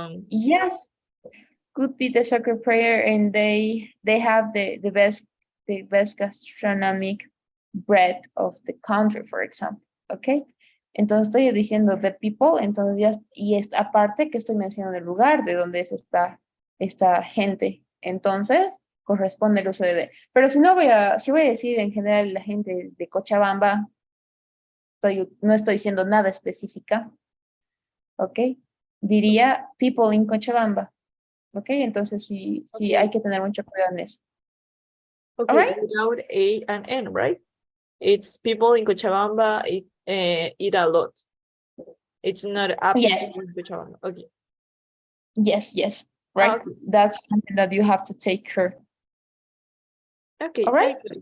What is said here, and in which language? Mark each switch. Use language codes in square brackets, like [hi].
[en] Yes, could be the soccer player, and they have the best gastronomic bread of the country, for example, okay? [es] Entonces estoy diciendo [en] the people, [es] entonces ya, y aparte que estoy mencionando el lugar de donde es esta gente, entonces corresponde el uso de. Pero si voy a decir en general la gente de Cochabamba, no estoy diciendo nada específica, ¿ok? Diría [en] people in Cochabamba, [es] ¿ok? Entonces sí hay que tener mucho cuidado en eso. [en] Okay, all right? Without A and N, right? It's people in Cochabamba eat a lot. It's not apples Yes. in Cochabamba. Okay. Yes. right? Okay. That's something that you have to take care. Okay. All right.